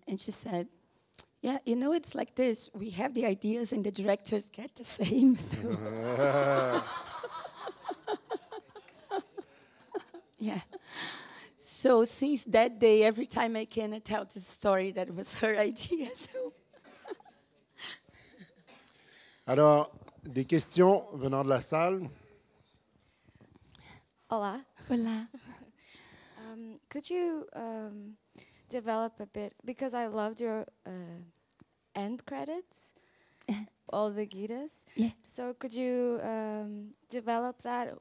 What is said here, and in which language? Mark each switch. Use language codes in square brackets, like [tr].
[en] And she said, yeah, it's like this. We have the ideas and the directors get the fame. So. Yeah. So since that day, every time I can, I tell this story that it was her idea. So. [fr] Alors, des questions venant de la salle. [es] Hola. Hola. [en] Could you develop a bit, because I loved your end credits, all the Guidas. Yeah. So could you develop that?